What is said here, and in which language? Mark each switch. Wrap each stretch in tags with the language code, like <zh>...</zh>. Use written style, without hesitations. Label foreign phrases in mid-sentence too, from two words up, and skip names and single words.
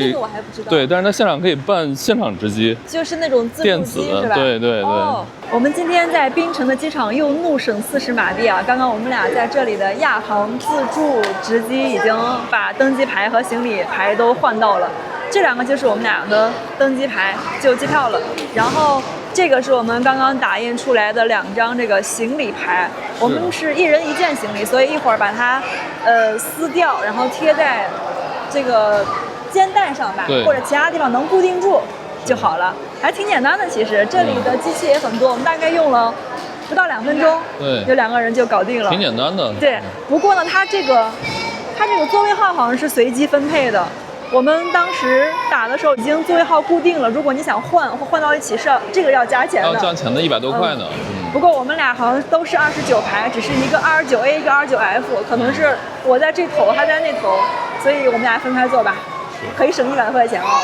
<zh>這個我還不知道。對，但是它現場可以辦現場值機，就是那種自助機電子的，是吧？對對對。我們今天在檳城的機場又怒省40馬幣啊！剛剛我們倆在這裡的亞航自助值機已經把登機牌和行李牌都換到了。這 2個就是我們倆的登机牌，就机票了。然後这个是我们刚刚打印出来的2张这个行李牌，我们是1人1件行李，所以一会儿把它撕掉，然后贴在这个肩带上吧，或者其他地方能固定住就好了，还挺简单的。其實這裡的機器也很多，我們大概用了不到2 分鐘，對，有2個人就搞定了，挺簡單的。對，不過呢，它這個座位號好像是隨機分配的。我們當時打的時候已經座位號固定了，如果你想換或換到一起是這個要加錢的，要加錢的100多塊呢。不過我們倆好像都是29排，只是一個29A 一個29F，可能是我在這頭，他在那頭，所以我們倆分開坐吧，可以省100塊錢哦。</zh>